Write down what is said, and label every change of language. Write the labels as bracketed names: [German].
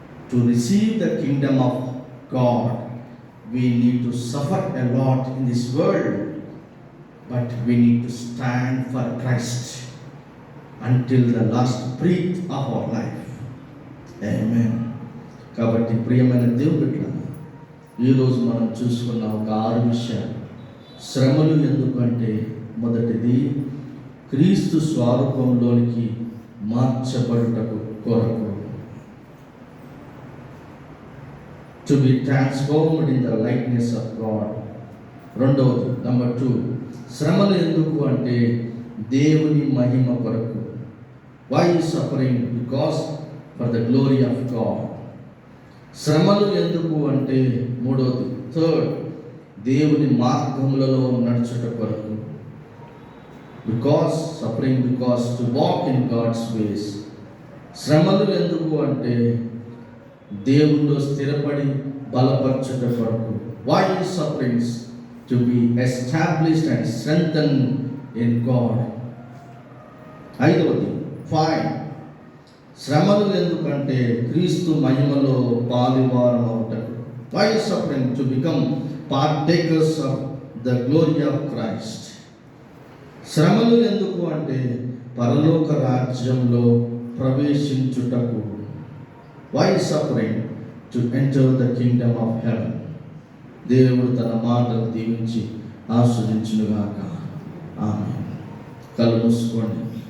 [English] To receive the kingdom of God, we need to suffer a lot in this world, but we need to stand for Christ until the last breath of our life. Amen. [Telugu] కాబట్టి ప్రియమైన దేవుడి బిడ్డలారా, ఈరోజు మనం చూసుకున్న ఒక 6 విషయాలు. శ్రమలు ఎందుకంటే, మొదటిది క్రీస్తు స్వరూపంలోనికి మార్చబడుటకు కొరకు, [English] to be transformed in the likeness of God. [Telugu] రెండవది నెంబర్ 2, శ్రమలు ఎందుకు అంటే దేవుని మహిమ కొరకు. [English] Why is suffering? Because for the glory of God. [Telugu] శ్రమలు ఎందుకు అంటే మూడవది, థర్డ్, దేవుని మార్గములలో నడుచుట కొరకు. [English] Because suffering, because to walk in God's ways. [Telugu] శ్రమలు ఎందుకు అంటే దేవుల్లో స్థిరపడి బలపరచుట కొరకు. [English] Why is sufferings? To be established and strengthened in God. [Telugu] ఐదవది 5, శ్రమలు ఎందుకంటే క్రీస్తు మహిమలో పాలువారం అవుటకు. [English] Why is suffering? To become partakers of the glory of Christ. [Telugu] శ్రమలు ఎందుకు అంటే పరలోక రాజ్యంలో ప్రవేశించుటకు. [English] Why is suffering? To enter the kingdom of heaven. [Telugu] దేవుడు తన మాటలు దీవించి ఆస్వాదించునుగాక. ఆమేన్. కళ్ళు మూసుకోండి.